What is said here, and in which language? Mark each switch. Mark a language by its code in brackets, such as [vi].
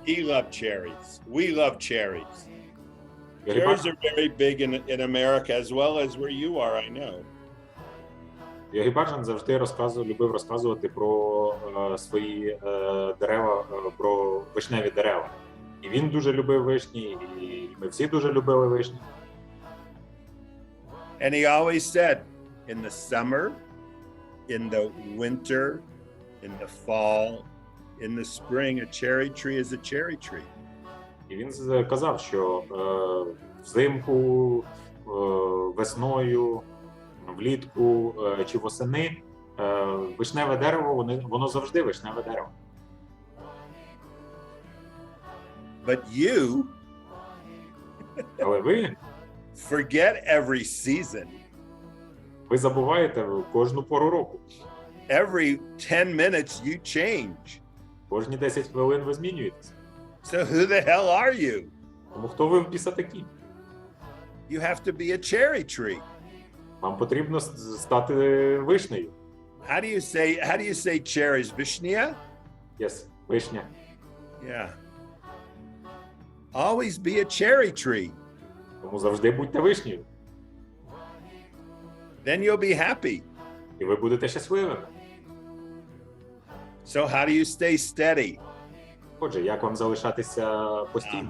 [en] He loved cherries. We love cherries. Cherries are very big in America as well as where you are, I know. [uk] Гурубачан завжди любив розказувати про свої дерева, про вишневі дерева. І він дуже любив вишні, і ми всі дуже любили вишні. [en] And he always said, in the summer, in the winter, in the fall, in the spring, a cherry tree is a cherry tree. [uk] І він казав, що взимку, весною, влітку чи восени вишневе дерево, воно завжди вишневе дерево. [en] But you [uk] Але ви [en] forget every season. [uk] забуваєте кожну пору року. [en] Every 10 minutes you change. [uk] Кожні 10 хвилин ви змінюєтесь. [en] So who the hell are you? [uk] Тому хто ви в біса такі? [en] You have to be a cherry tree. [uk] Вам потрібно стати вишнею. [en] How do you say cherries? Vishnia? Yes, вишня. Yeah. Always be a cherry tree. [uk] Тому завжди будьте вишнею. [en] Then you'll be happy. [uk] І ви будете щасливими. [en] So how do you stay steady? [uk] Отже, як вам залишатися постійно?